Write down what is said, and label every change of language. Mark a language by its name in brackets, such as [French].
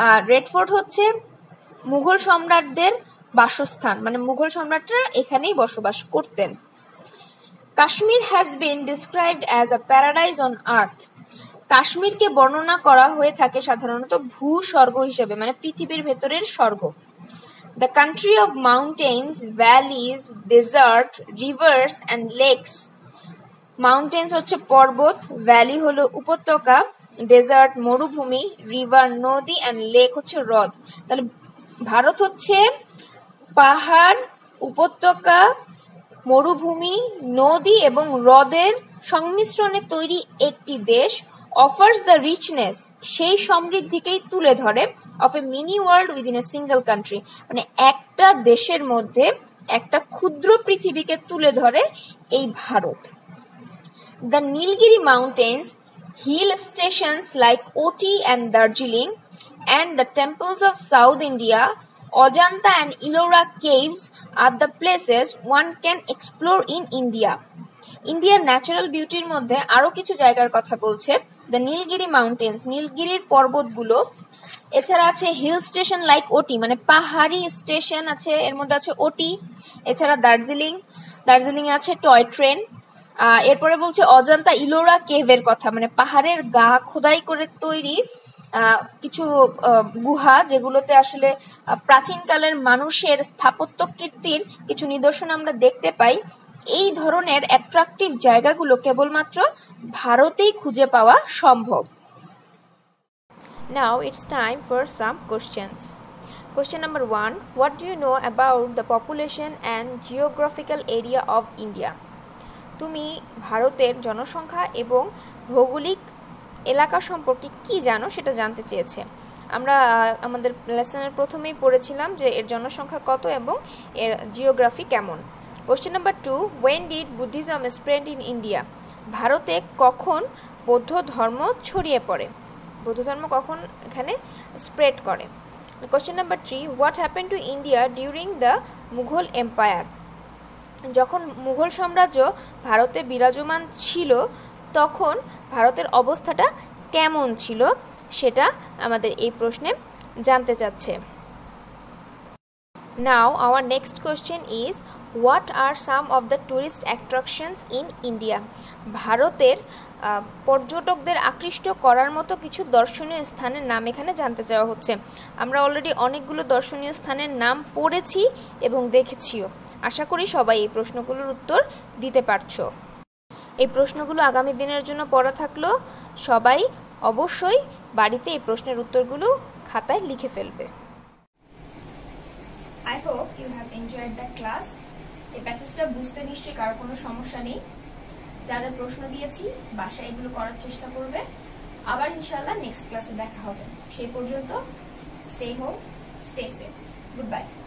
[Bangla] Red fort হচ্ছে মুঘল সম্রাটদের বাসস্থান, মানে মুঘল সম্রাটরা এখানেই বসবাস করতেন। [English] Kashmir has been described as a paradise on earth. [Bangla] কাশ্মীরকে বর্ণনা করা হয়ে থাকে সাধারণত ভূস্বর্গ হিসেবে, মানে পৃথিবীর ভেতরের স্বর্গ। [English] The country of mountains, valleys, desert, rivers and lakes. [Bangla] Mountains হচ্ছে পর্বত, ভ্যালি হলো উপত্যকা, ডেজার্ট মরুভূমি, রিভার নদী and lake হচ্ছে হ্রদ। তাহলে ভারত হচ্ছে পাহাড়, উপত্যকা, মরুভূমি, নদী এবং হ্রদের সংমিশ্রণে তৈরি একটি দেশ। [English] offers the richness, [Bangla] সেই সমৃদ্ধিকেই তুলে ধরে, [English] of a mini world within a single country, [Bangla] মানে একটা দেশের মধ্যে একটা ক্ষুদ্র পৃথিবীকে তুলে ধরে এই Bharat. [English] The Nilgiri mountains, hill stations like Ooty and Darjeeling, and the temples of South India, Ajanta and Ellora caves are the places one can explore in India. [Bangla] ইন্ডিয়ার ন্যাচারাল বিউটির মধ্যে আরো কিছু জায়গার কথা বলছে। The Nilgiri mountains, নীলগিরির পর্বতগুলো। এছাড়া আছে [English] hill station like Ooty, [Bangla] মানে পাহাড়ি স্টেশন আছে, এর মধ্যে আছে ওটি। এছাড়া দার্জিলিং আছে টয় ট্রেন। এরপরে বলছে অজন্তা ইলোরা কেভের কথা, মানে পাহাড়ের গা খোদাই করে তৈরি কিছু গুহা, যেগুলোতে আসলে প্রাচীনকালের মানুষের স্থাপত্য কীর্তির কিছু নিদর্শন আমরা দেখতে পাই। এই ধরনের অ্যাট্রাকটিভ জায়গাগুলো কেবলমাত্র ভারতেই খুঁজে পাওয়া সম্ভব। [English] Now it's time for some questions. Question number 1. What do you know about the population and geographical area of India? [Bangla] তুমি ভারতের জনসংখ্যা এবং ভৌগোলিক এলাকা সম্পর্কে কি জানো সেটা জানতে চেয়েছে। আমরা আমাদের লেসনের প্রথমেই পড়েছিলাম যে এর জনসংখ্যা কত এবং এর জিওগ্রাফি কেমন। [English] Question number 2, when did Buddhism spread in India? [Bangla] ভারতে কখন বৌদ্ধ ধর্ম ছড়িয়ে পড়ে? বৌদ্ধ ধর্ম কখন এখানে স্প্রেড করে? [English] Question number 3, what happened to India during the Mughal Empire? [Bangla] যখন মুঘল সাম্রাজ্য ভারতে বিরাজমান ছিল তখন ভারতের অবস্থাটা কেমন ছিল সেটা আমাদের এই প্রশ্নে জানতে চাচ্ছে। [English] Now our next question is, what are some of the tourist attractions in India? [Bangla] ভারতের পর্যটকদের আকৃষ্ট করার মতো কিছু দর্শনীয় স্থানের নাম এখানে জানতে চাওয়া হচ্ছে। আমরা অলরেডি অনেকগুলো দর্শনীয় স্থানের নাম পড়েছি এবং দেখেছিও। আশা করি সবাই এই প্রশ্নগুলোর উত্তর দিতে পারছো। এই প্রশ্নগুলো আগামী দিনের জন্য পড়া থাকলো, সবাই অবশ্যই বাড়িতে এই প্রশ্নের উত্তরগুলো খাতায় লিখে ফেলবে। [English] I hope you have enjoyed the class. [Bangla] এই প্যাসেজটা বুঝতে নিশ্চয়ই কারো কোনো সমস্যা নেই। যারা প্রশ্ন দিয়েছি বাসায় এগুলো করার চেষ্টা করবে। আবার ইনশাআল্লাহ নেক্সট ক্লাসে দেখা হবে। সেই পর্যন্ত [English] Stay home, stay safe. Good bye.